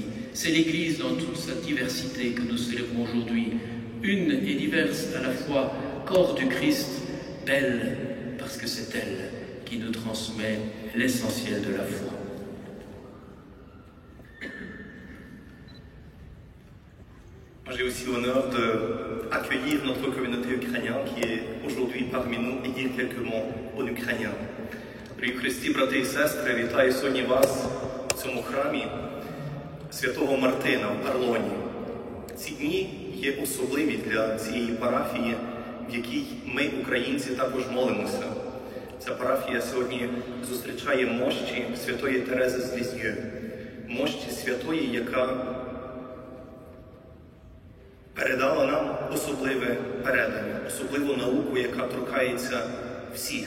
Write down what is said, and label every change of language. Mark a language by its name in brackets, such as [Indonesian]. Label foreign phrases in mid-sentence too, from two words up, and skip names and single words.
[French] C'est l'Église dans toute sa diversité que nous célébrons aujourd'hui, une et diverse à la fois, corps du Christ, belle parce que c'est elle qui nous transmet l'essentiel de la foi. J'ai aussi l'honneur d'accueillir notre communauté ukrainienne qui est aujourd'hui parmi nous et dire quelques mots en ukrainien. [Ukrainian] Дорогі Христі, брати і сестри, вітаю сьогодні вас в цьому храмі Святого Мартина в Арлоні. Ці дні є особливі для цієї парафії, в якій ми, українці, також молимося. Ця парафія сьогодні зустрічає мощі святої Терези з Лізьє, мощі святої, яка передала нам особливе передання, особливу науку, яка торкається всіх.